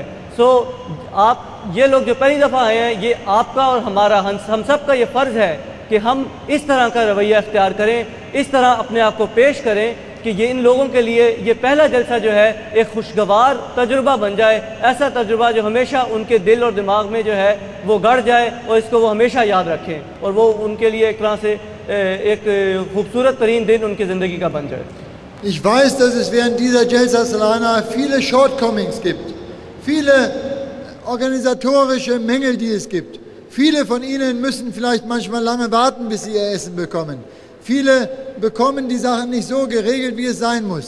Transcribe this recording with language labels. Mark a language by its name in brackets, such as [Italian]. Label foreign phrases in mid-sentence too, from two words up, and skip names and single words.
[Urdu] آپ یہ لوگ جو پہلی دفعہ آئے ہیں، یہ آپ کا اور ہمارا ہم سب کا یہ فرض ہے کہ ہم اس طرح کا رویہ اختیار کریں، اس طرح اپنے آپ کو پیش کریں کہ یہ ان لوگوں کے لیے یہ پہلا جلسہ جو ہے ایک خوشگوار تجربہ بن جائے، ایسا تجربہ جو ہمیشہ ان کے دل اور دماغ میں جو ہے وہ گڑ جائے اور اس کو وہ ہمیشہ یاد رکھیں اور وہ ان کے لیے ایک طرح سے ایک خوبصورت ترین دن ان کی زندگی کا بن جائے. [German] Ich weiß, dass es während dieser Jalsa Salana viele Shortcomings gibt, viele organisatorische Mängel, die es gibt. Viele von Ihnen müssen vielleicht manchmal lange warten, bis Sie Ihr Essen bekommen. Viele bekommen die Sachen nicht so geregelt, wie es sein muss.